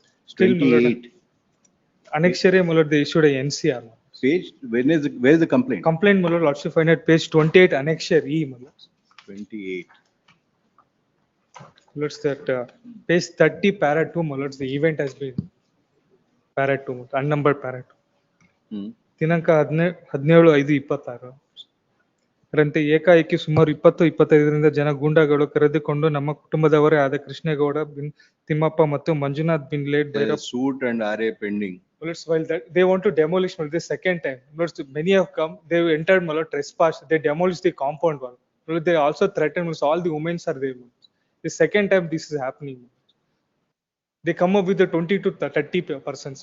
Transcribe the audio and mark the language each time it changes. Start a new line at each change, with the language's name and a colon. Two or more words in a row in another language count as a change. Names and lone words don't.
English: Still, my lord, 28. annexure, my lord, they issued a NCR. Page, where is the complaint? Complaint, my lord, lordship find at page 28, annexure E, my lord. 28. Lords, that page 30, para 2, my lords, the event has been para 2, unnumbered para 2.
Kannada: ದಿನಾಂಕ 17/5/26 ರಂತೆ ಏಕಾಏಕಿ ಸುಮಾರು 20-25 ಜನ ಗೂಂಡಾಗಳು ಕರೆದುಕೊಂಡು ನಮ್ಮ ಕುಟುಂಬದವರೇ ಆದ ಕೃಷ್ಣೇಗೌಡ ಬಿನ್ ತಿಮ್ಮಪ್ಪ ಮತ್ತು ಮಂಜುನಾಥ್ ಬಿನ್ ಲೇಡ್ ಭೈರವ್
English: Suit and RA pending. Lords, while that they want to demolish the second time, Lords, many have come, they have entered, my lord, trespass, they demolished the compound wall. Lord, they also threatened, Lords, all the women are there. Lords. The second time this is happening, they come up with the 20 to 30 persons.